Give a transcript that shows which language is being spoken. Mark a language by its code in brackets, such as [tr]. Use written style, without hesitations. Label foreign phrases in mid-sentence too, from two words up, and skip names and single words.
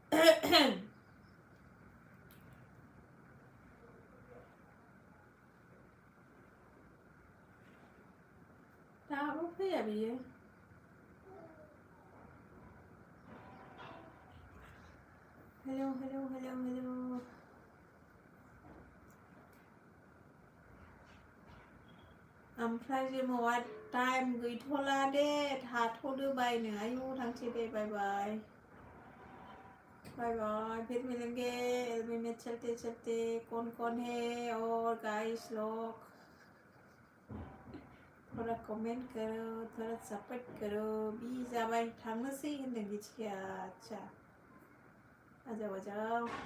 [brx] दाबो फैया बियो हेलौ ओमफ्राय जेमावा टाइम गैथ'ला दे थाथ'दो बायनो आयौ थांसै दे [en] bye bye [hi] फिर मिलेंगे एलबी में चलते चलते कौन है और गाइस लोग थोड़ा कमेंट करो थोड़ा सपोर्ट करो [brx] बी जाबाय थांनोसै होनदों बिथिया आच्छा आजाव